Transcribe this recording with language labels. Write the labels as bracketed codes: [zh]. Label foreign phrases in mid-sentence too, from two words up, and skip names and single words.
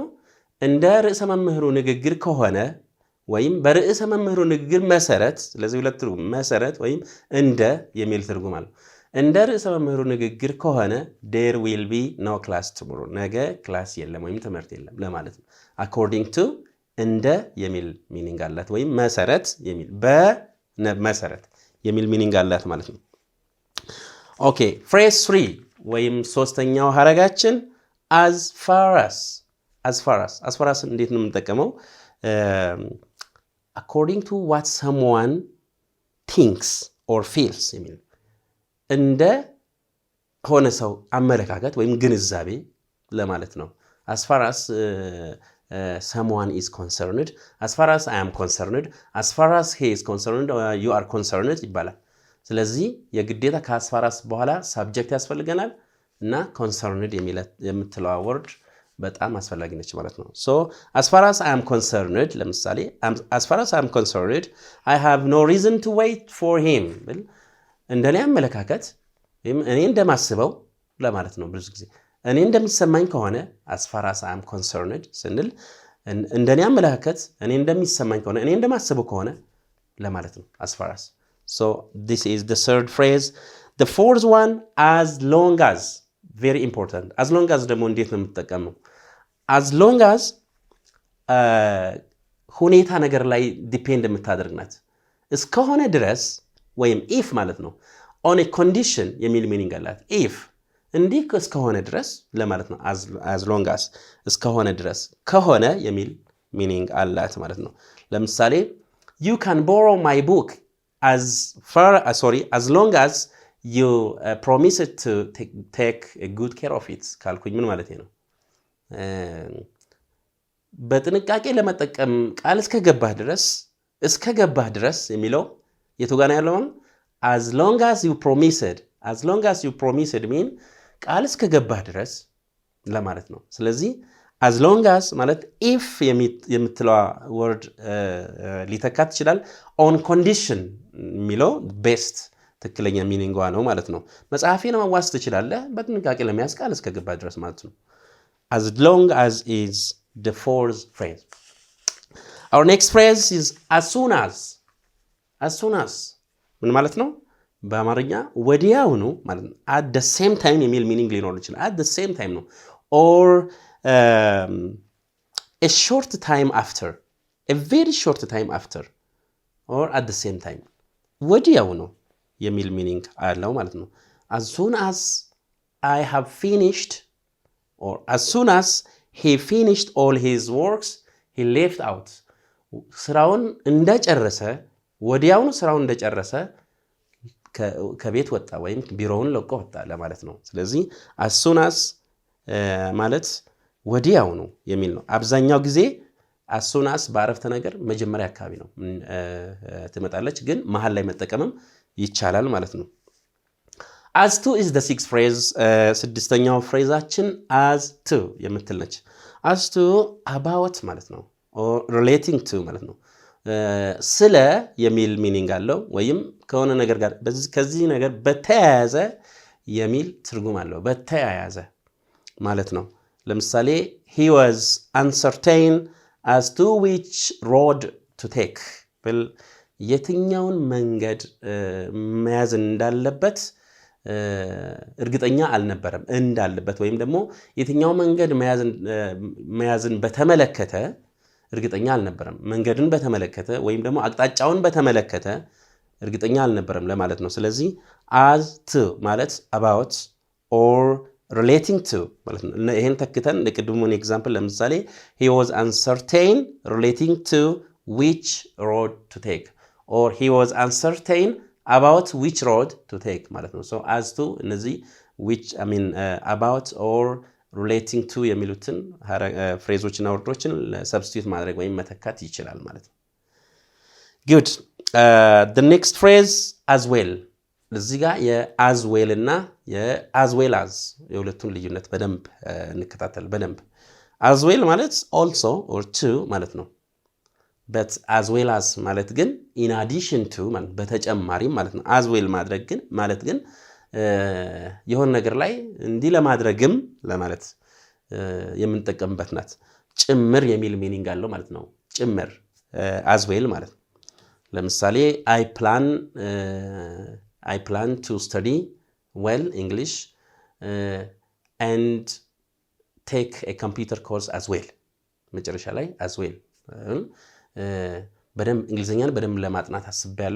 [am] እንደ ርዕሰ መምህሩ ንግግር ከሆነ ወይም በርዕሰ መምህሩ ንግግር መሰረት ስለዚህ ሁለት ትርጉም መሰረት ወይም እንደ የሚል ትርጉም አለው። እንደ ርዕሰ መምህሩ ንግግር ከሆነ [en] there will be no class tomorrow [am] ነገ ክላስ የለም ወይም ትምህርት የለም ለማለት ነው። [en] according to [am] እንደ የሚል ሚኒንግ አላት ወይም መሰረት የሚል በመሰረት የሚል ሚኒንግ አላት ማለት ነው። ኦኬ phrase 3 ወይም ሶስተኛው ሀረጋችን [en] as far as [am] እንዴት ነው የምንጠቀመው? [en] according to what someone thinks or feels [am] የሚል እንደ ሆነ ሰው አመለካከት ወይም ግንዛቤ ለማለት ነው። [en] as far as someone is concerned, as far as I am concerned, as far as he is concerned, you are concerned [am] ይባላል። ስለዚህ የግዴታ ከአስፋራስ በኋላ ሳብጀክት ያስፈልገናል እና ኮንሰርንድ የምትለዋ ወርድ በጣም አስፈላጊ ነች ማለት ነው። ሶ [en] as far as I am concerned [am] ለምሳሌ [en] as far as I am concerned I have no reason to wait for him [am] እንደኔ አመለካከት እኔ እንደማስበው ለማለት ነው። ብዙ ጊዜ እኔ እንደሚሰማኝ ከሆነ [en] as far as I am concerned [am] ስንል እንደኔ አመለካከት እኔ እንደሚሰማኝ ከሆነ እኔ እንደማስበው ከሆነ ለማለት ነው [en] as far as. So this is the third phrase. The fourth one, as long as, very important. As long as [am] ደግሞ እንዴት ነው የምትጠቀመው? [en] As long as [am] ሁኔታ ነገር ላይ ዲፔንድ የምታደርግ ናት። እስከሆነ ድረስ ወይም if ማለት ነው [en] on a condition [am] የሚል ሚኒንግ አላት። if እንዲህ እስከሆነ ድረስ ለማለት ነው [en] as long as [am] እስከሆነ ድረስ ከሆነ የሚል ሚኒንግ አላት ማለት ነው። ለምሳሌ [en] you can borrow my book as long as you promise to take a good care of it [am] ካልኩኝ ምን ማለት ነው? በጥንቃቄ ለመጠቀም ቃል እስከገባህ ድረስ የሚለው የቱ ጋር ነው ያለው? [en] as long as you promised mean [am] ቃል እስከገባህ ድረስ ለማለት ነው። ስለዚህ [en] as long as [am] ማለት if የምትለዋ ወርድ ሊተካት ይችላል። [en] on condition [am] የሚለው ቤስት ትክክለኛ ሚኒንጓ ነው ማለት ነው። መጽሐፌን ማዋስ ትችላለህ በጥንቃቄ ለመያዝ ቃል እስከገባህ ድረስ ማለት ነው። [en] as long as is the fourth phrase. Our next phrase is as soon as [am] ምን ማለት ነው? በአማርኛ ወዲያውኑ ማለት ነው። [en] at the same time [am] የሚል ሚኒንግ ሊኖር ይችላል። [en] at the same time ነው or a short time after, a very short time after or at the same time [am] ወዲያውኑ የሚል ሚኒንግ አለው ማለት ነው። [en] as soon as I have finished or as soon as he finished all his works he left out [am] ስራውን እንደጨረሰ ወዲያውኑ ስራውን እንደጨረሰ ከቤት ወጣ ወይም ቢሮውን ለቆ ወጣ ለማለት ነው። ስለዚህ [en] as soon as [am] ማለት ወዲያውኑ የሚል ነው። አብዛኛው ጊዜ [en] as soon as [am] በአረፍተ ነገር መጀመሪያ አካባቢ ነው ትመጣለች፣ ግን መሃል ላይ መጠቀምም ይቻላል ማለት ነው። [en] as to is the sixth phrase. [am] ስድስተኛው ፍሬዛችን [en] as to [am] የምትል ነች። [en] as to about [am] ማለት ነው [en] or relating to [am] ማለት ነው። ስለ የሚል ሚኒንግ አለው ወይም ከሆነ ነገር ጋር ከዚህ ነገር በተያያዘ የሚል ትርጉም አለው። በተያያዘ ማለት ነው። ለምሳሌ [en] he was uncertain as to which road to take [am] የትኛውን መንገድ መያዝ እንዳለበት እርግጠኛ አልነበረም እንዳለበት ወይም ደግሞ የትኛው መንገድ መያዝን በተመለከተ እርግጠኛ አልነበረም። መንገድን በተመለከተ ወይም ደግሞ አቅጣጫውን በተመለከተ እርግጠኛ አልነበረም ለማለት ነው። ስለዚህ as to ማለት [en] about or relating to [am] ማለት ነው። ይሄን ተክተን ለቅድሙን ኤግዛምፕል ለምሳሌ [en] he was uncertain relating to which road to take or he was uncertain about which road to take [am] ማለት ነው። [en] so as to እነዚህ which about or relating to [am] የሚሉትን ፍሬዞችና ወርዶችን ሰብስቲዩት ማድረግ ወይም መተካት ይችላል ማለት ነው። [en] good the next phrase as well [am] እዚህ ጋር የ [en] as well [am] እና የ [en] as well as [am] የሁለቱን ልዩነት በደንብ እንከታተል በደንብ። [en] as well [am] ማለት [en] also or to [am] ማለት ነው። [en] but as well as [am] ማለት ግን [en] in addition to [am] ማለት በተጨማሪ ማለት ነው። [en] as well [am] ማድረግ ግን ማለት ግን የሆነ ነገር ላይ እንዲህ ለማድረግም ለማለት የምንጠቀምበት ናት። ጭምር የሚል ሚኒንግ አለው ማለት ነው። ጭምር [en] as well [am] ማለት ነው። ለምሳሌ [en] I plan to study well English and take a computer course as well [am] መጨረሻ ላይ [en] as well [am] በደንብ እንግሊዝኛን በደንብ ለማጥናት አስቤያለሁ